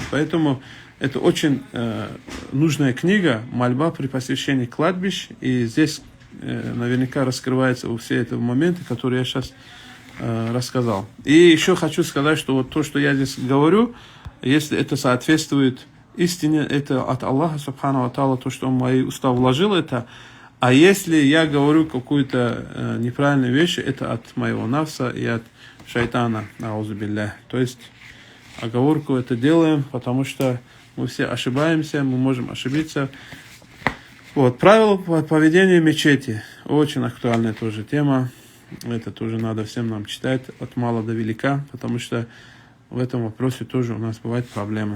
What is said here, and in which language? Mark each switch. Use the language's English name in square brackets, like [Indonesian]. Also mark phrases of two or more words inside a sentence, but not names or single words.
[Russian] Поэтому это очень нужная книга «Мольба при посещении кладбищ». И здесь наверняка раскрываются все эти моменты, которые я сейчас рассказал. И еще хочу сказать, что вот то, что я здесь говорю, если это соответствует истине, это от Аллаха, [Arabic] سبحانه وتعالى, [Russian] то, что он в мои уста вложил это. А если я говорю какую-то неправильную вещь, это от моего нафса и от шайтана, [Arabic] أعوذ بالله. [Russian] То есть оговорку это делаем, потому что мы все ошибаемся, мы можем ошибиться. Вот, правила поведения в мечети. Очень актуальная тоже тема. Это тоже надо всем нам читать от мала до велика, потому что в этом вопросе тоже у нас бывают проблемы.